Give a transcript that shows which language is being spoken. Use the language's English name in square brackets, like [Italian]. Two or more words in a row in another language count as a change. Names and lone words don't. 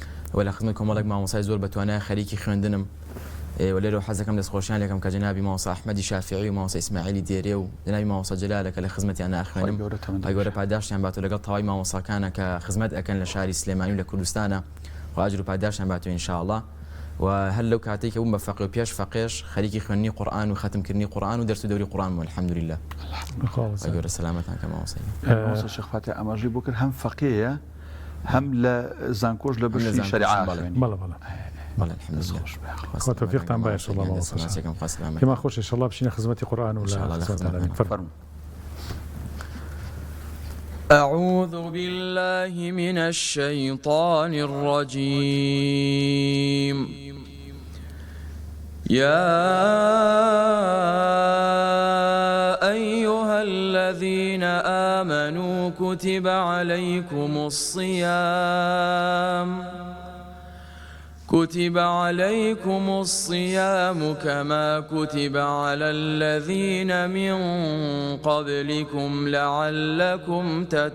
[Central Kurdish] لە خزمەت کۆمەڵێک مامۆستای زۆر بەتوانای خەریکی خوێندنم و لێرەوە حەزەکەم دەستخۆشیان لێکم کە جەنابی مامۆستا ئەحمەدی شافعی و مامۆستا ئیسماعیلی دێرێ و جەنابی مامۆستا جەلالە کە لە خزمەتیان ناخوێنم ئای گەورە پاداشتیان باتەوە لەگەڵ تەواوی مامۆستاکانە کە خزمەت ئەکەن لە شاری سلێمانی و لە کوردستانە و ئاجر و پاداشتیان باتەوە ئینشاءالله و هەر لەو کاتێک کە بووم بە فەقێ و پێش فەقێش خەریکی خوێندنی قورئان و ختمکردنی قورئان و دەرس و دەوری قورئان بووم الحەمدولillah ئای گەورە سەلامەتان کە مامۆستا شێخ فاتح ئاماژەی بۆ کرد هەم فەقێیە هەم لە زانکۆش لە بەشی شەریعە بەڵێ الحەمدولillah خوا تەوفیقتان با ئینشاءالله مامۆستا پێمان خۆش ئینشاءالله بچینە خزمەتی قورئان و لە خزمەتانە فەرموو [Arabic] أعوذ بالله من الشيطان الرجيم يا أيها الذين آمنوا كتب عليكم الصيام كما كتب على الذين من قبلكم لعلكم